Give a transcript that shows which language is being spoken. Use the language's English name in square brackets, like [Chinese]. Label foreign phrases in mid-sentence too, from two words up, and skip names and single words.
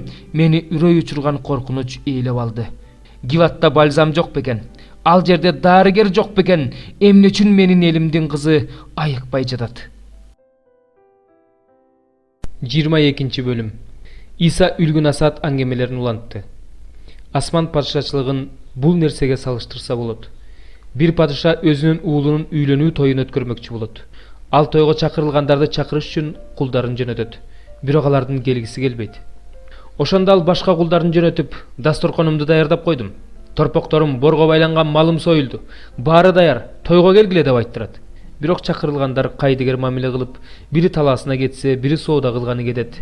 [Kyrgyz] Мени үрөй учурган коркунуч ээлеп алды. Гиватта бальзам жок бекен, ал жерде дарыгер жок бекен. Эмне үчүн менин элимдин кызы айыкпай жатат? 22 бөлүм. Иса үлгүн асаат аңгемелерин улантты. Асман падышачылыгын бул нерсеге салыштырса болот. Бир падыша өзүнүн уулунун үйлөнүү тоюн өткөрмөкчү болот. Ал тойго чакырылгандарды чакырыш үчүн кулдарын жөнөтөт. Бирок алардын келгиси келбейт. Ошондо ал башка кулдарын жөнөтүп, дасторконумду даярдап койдум. Торпокторум, борго байланган малым союлду. Баары даяр, тойго келгиле деп айттырат. Бирок чакырылгандар кайдыгер мамиле кылып, бири талаасына кетсе, бири соода кылганы кетет.